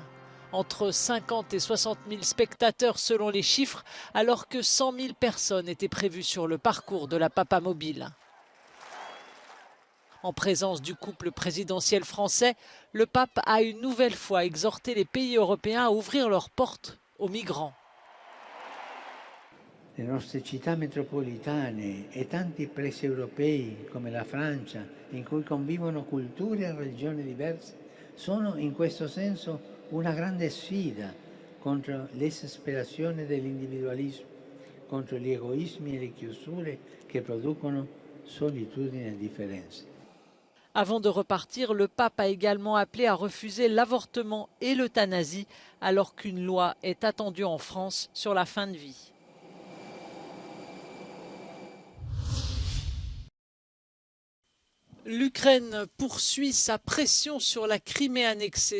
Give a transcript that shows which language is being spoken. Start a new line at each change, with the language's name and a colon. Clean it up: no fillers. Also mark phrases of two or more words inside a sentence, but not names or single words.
French: Entre 50 et 60 000 spectateurs selon les chiffres, alors que 100 000 personnes étaient prévues sur le parcours de la Papamobile. En présence du couple présidentiel français, le pape a une nouvelle fois exhorté les pays européens à ouvrir leurs portes aux migrants.
Italian: Le nostre città metropolitane e tanti paesi europei come la Francia, in cui convivono culture e religioni diverse, sono in questo senso una grande sfida contro l'esasperazione dell'individualismo, contro gli egoismi e le chiusure che producono solitudine e differenze.
French: Avant de repartir, le pape a également appelé à refuser l'avortement et l'euthanasie, alors qu'une loi est attendue en France sur la fin de vie. L'Ukraine poursuit sa pression sur la Crimée annexée.